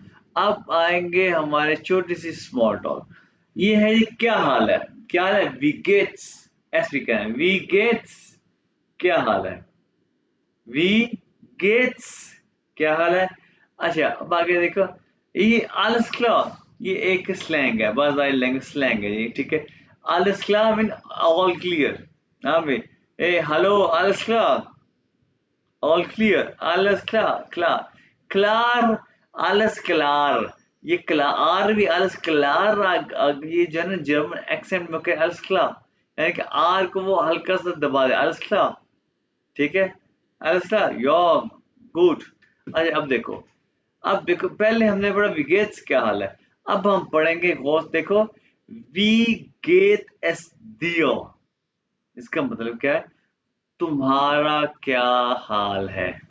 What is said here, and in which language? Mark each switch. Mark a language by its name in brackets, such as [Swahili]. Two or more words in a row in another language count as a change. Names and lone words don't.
[Hindi] अब आएंगे हमारे छोटी सी [English] small talk, [Hindi] ये है जी क्या हाल है, क्या हाल है, [German] wie geht's, [Hindi] ऐसे भी कहें [German] wie geht's, [Hindi] क्या हाल है, [German] wie geht's, [Hindi] क्या हाल है। अच्छा अब आगे देखो, ये [German] alles klar, [Hindi] ये एक स्लैंग है, बाज़ार लैंग्वेज स्लैंग है ये, ठीक है। [German] alles klar [English] mean all clear, [Hindi] हाँ भाई, ए हेलो [German] alles klar, [English] all clear, [German] alles klar, klar, klar, alles klar, [Hindi] ये क्लार भी [German] alles klar, [Hindi] ये जो है ना जर्मन एक्सेंट में कहे [German] alles klar, [Hindi] यानी कि आर को वो हल्का सा दबा दे, [German] alles klar, [Hindi] ठीक है, [German] alles klar, ja gut. [Hindi] अच्छा अब देखो पहले हमने पढ़ा विगेट्स क्या हाल है, अब हम पढ़ेंगे गौर, देखो [German] wie geht es dir, [Hindi] इसका मतलब क्या है, तुम्हारा क्या हाल है।